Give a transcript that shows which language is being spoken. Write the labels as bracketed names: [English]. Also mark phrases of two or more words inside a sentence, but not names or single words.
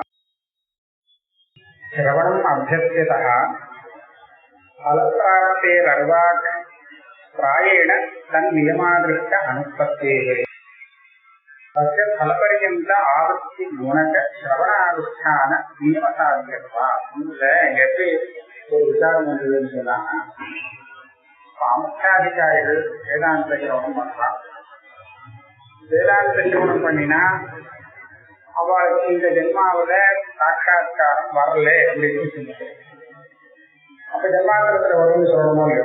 [Sanskrit] श्रवणम् अभ्यस्यतः फलप्राप्तेरर्वाक् प्रायेण तन्नियमादृष्ट अनुत्पत्तेः तस्य फलपर्यन्त आवृत्ति गुणक श्रवणानुष्ठान नियमसाध्यत्वात्. [Tamil] இதுல எப்படி ஒரு விசாரம் வந்ததுன்னு சொன்னா, சாமுத்தியாதிகாரிகள் வேதாந்த சிரவணம் பண்ணலாம். வேதாந்த சிரவணம் பண்ணினா அவளுக்கு இந்த ஜென்மாவில சாட்சாத்காரம் வரல அப்படின்னு சொல்லிட்டு, அப்ப ஜென்மாந்திரத்துல வரும்னு சொல்லணுமோ இல்லையோ?